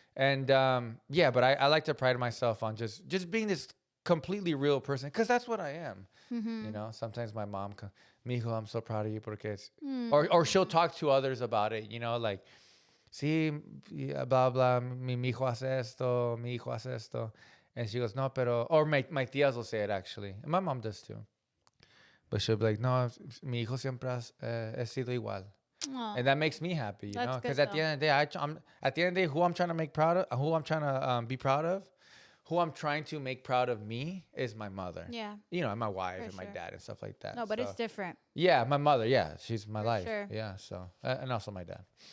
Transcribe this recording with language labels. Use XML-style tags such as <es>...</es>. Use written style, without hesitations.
<en>And but I like to pride myself on just being this completely real person because that's what I am. You know, sometimes my mom, mijo, I'm so proud of you porque it's, or she'll talk to others about it, you know, like,</en> <es>sí, blah, blah, mi hijo hace esto,</es> <en>mi hijo hace esto. And she goes,</en> <es>no, pero,</es> <en>or my tías will say it actually. And my mom does too. But she'll be like,</en> <es>no, mi hijo siempre he sido igual.</es> <en>Aww. And that makes me happy, you know, because at the end of the day, at the end of the day, who I'm trying to make proud of, who I'm trying to be proud of, who I'm trying to make proud of me is my mother. Yeah. You know, and my wife and my dad and stuff like that. No, but it's different. Yeah, my mother. Yeah, she's my life. Sure. Yeah, so. And also my dad.</en>